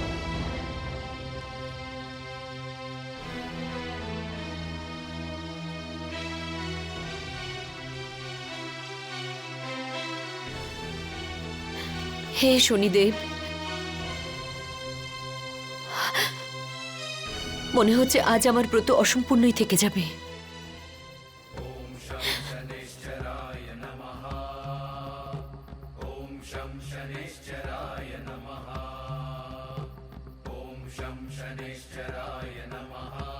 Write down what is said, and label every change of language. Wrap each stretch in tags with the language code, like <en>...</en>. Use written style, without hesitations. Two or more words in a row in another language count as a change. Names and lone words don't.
<bn>হে শনিদেব, মনে হচ্ছে আজ আমার ব্রত অসম্পূর্ণই থেকে যাবে।</bn> <sa>ॐ शं शनैश्चराय नमः। ॐ शं शनैश्चराय नमः। ॐ शं शनैश्चराय नमः।</sa>